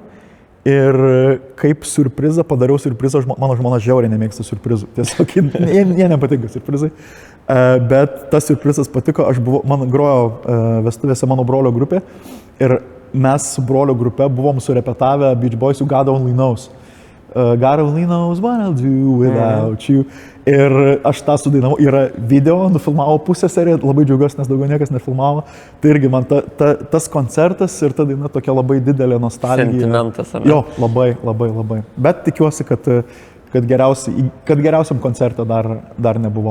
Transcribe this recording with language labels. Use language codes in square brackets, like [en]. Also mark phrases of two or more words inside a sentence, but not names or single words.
[lt] Ir kaip surprizą, padariau surprizą, mano žmona žiauriai nemėgsta surprizų, tiesiog jie nepatinka surprizai, bet tas surprizas patiko, man grojo vestuvėse mano brolio grupė ir mes su brolio grupe buvom surepetavę Beach Boysų God Only Knows. [en] God Only Knows what I'll do without you. [lt] Ir aš tą sudainavau, yra video, nufilmavo pusę seriją, labai džiaugiuosi, nes daugiau niekas nefilmavo. Tai irgi man tas koncertas ir ta daina tokia labai didelė nostalgija. Sentimentas, ar ne? Jo, labai. Bet tikiuosi, kad geriausiam koncerte dar nebuvau.